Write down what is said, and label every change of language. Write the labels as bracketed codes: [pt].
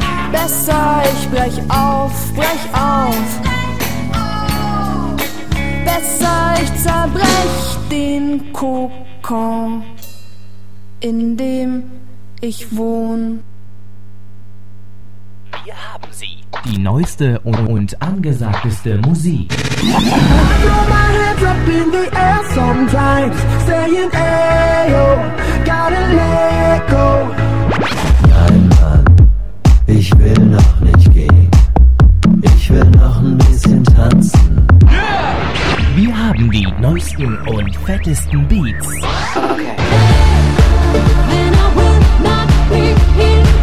[de] Besser, ich brech auf, brech auf. Besser, ich zerbrech den Kokon, in dem ich wohn. Hier haben Sie die neueste und angesagteste Musik. [en] Throw my hands up in the air sometimes, saying ayo, gotta let go. [de] Nein, Mann, ich will noch nicht gehen. Ich will noch ein bisschen tanzen. Yeah! Wir haben die neuesten und fettesten Beats. Okay. [en] Then I will not be here.